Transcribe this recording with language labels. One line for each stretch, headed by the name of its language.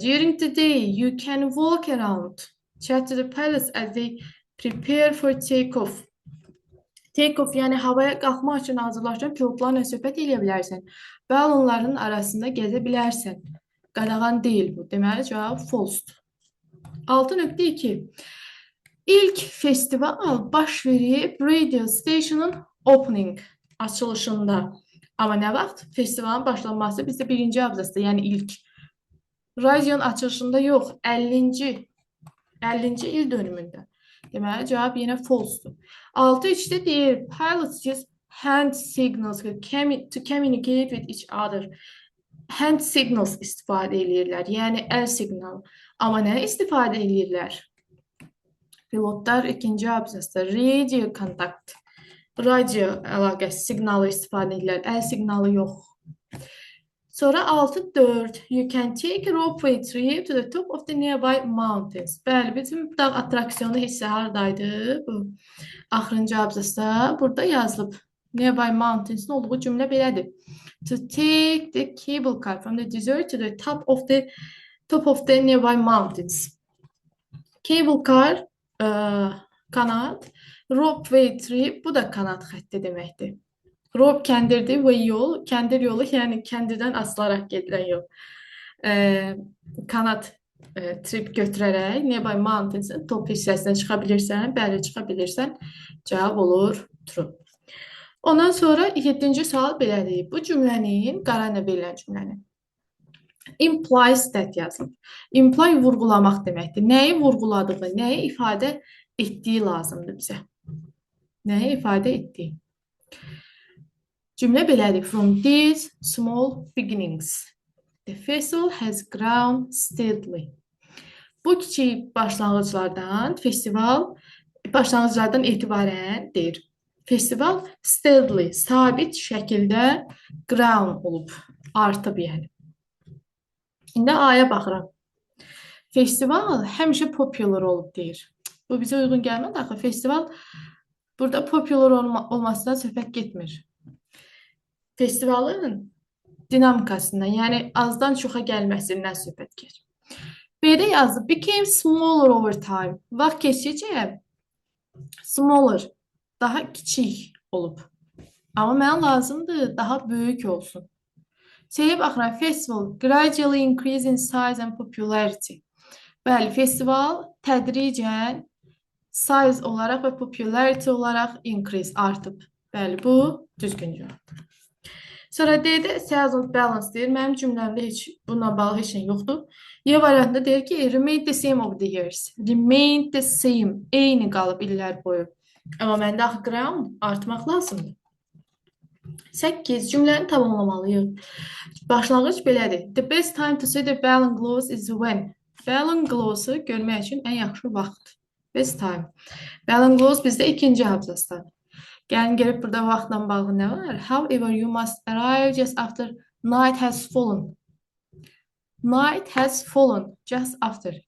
English: During the day you can walk around, chat to the pilots as they prepare for take off.
Azerbaijani: Take off, yəni havaya qalxmaq üçün hazırlaşan pilotlarla söhbət edə bilərsən. Balonların arasında gəzə bilərsən. Qadağan deyil bu. Deməli, cavab false-dur. 6.2. İlk festival baş verib
English: radio station'ın opening
Azerbaijani: açılışında. Amma nə vaxt? Festivalın başlanması bizdə birinci abzasda, yəni ilk. Radionun açılışında yox, 50-ci il dönümündə. Deməli, cavab yenə false-dur. 6.3-də deyir,
English: pilots use hand signals to communicate with each other.
Azerbaijani: Hand signals istifadə edirlər, yəni əl siqnalı. Amma nə istifadə edirlər? Pilotlar ikinci abzasda radio contact, radio əlaqəsi siqnalı istifadə edirlər, əl siqnalı yox. Sonra 6.4.
English: You can take a ropeway trip to the top of the nearby mountains.
Azerbaijani: Bəli, bizim dağ attraksiyonu hissə hardaydı? Bu axırıncı abzasda burada yazılıb.
English: Nearby mountains'in
Azerbaijani: olduğu cümlə belədir.
English: To take the cable car from the desert to the top of the nearby mountains.
Azerbaijani: Cable car kanat, ropeway trip bu da kanat xətti deməkdir. Rope kəndirdir və yol, kəndir yolu, yəni kəndirdən asılaraq gedilən yol. Kanat trip götürərək
English: nearby mountains'in top
Azerbaijani: hissəsinə çıxa bilirsən, bəli çıxa bilirsən, cavab olur true. Ondan sonra 7-ci sual belədir. Bu cümlənin, qara ilə verilən cümlənin
English: implies that
Azerbaijani: yazılıb. Imply vurğulamaq deməkdir. Nəyi vurğuladığını, nəyi ifadə etdiyi lazımdır bizə. nəyi ifadə etdi? Cümlə belədir.
English: From these small beginnings, the festival has grown steadily.
Azerbaijani: Bu kiçik başlanğıclardan başlanğıclardan etibarən deyir. Festival steadily, sabit şəkildə grown olub, artıb yəni. İndi aya baxıram. Festival həmişə popular olub deyir. Bu bizə uyğun gəlmədi axı. Festival burada popular olmasından söhbət getmir. Festivalın dinamikasından, yəni azdan çoxa gəlməsindən söhbət gedir. B'də yazdı.
English: Became smaller over time.
Azerbaijani: Vaxt keçdikcə smaller, daha kiçik olub. Amma mənə lazımdır daha böyük olsun. C'yə baxıram.
English: Festival gradually increase in size and popularity.
Azerbaijani: Bəli, festival tədricən size olaraq və popularity olaraq increase artıb. Bəli, bu düzgün cavabdır. Sonra D'də seasonal balance deyir. Mənim cümləmdə heç bununla bağlı heç nə yoxdur. Y variantında deyir ki,
English: remain the same over the years. Remain the same.
Azerbaijani: Eyni qalıb illər boyu. Amma məndə axı ground artmaq lazımdır. 8. Cümləni tamamlamalıyıq. Başlanğıc belədir.
English: The best time to see the balloon glows is when.
Azerbaijani: Balloon glows'u görmək üçün ən yaxşı vaxt. Best time. Balloon glows bizdə ikinci abzasdadır. Gəlin gəlib burada vaxtla bağlı nə var?
English: However, you must arrive just after night has fallen. Night has fallen just after.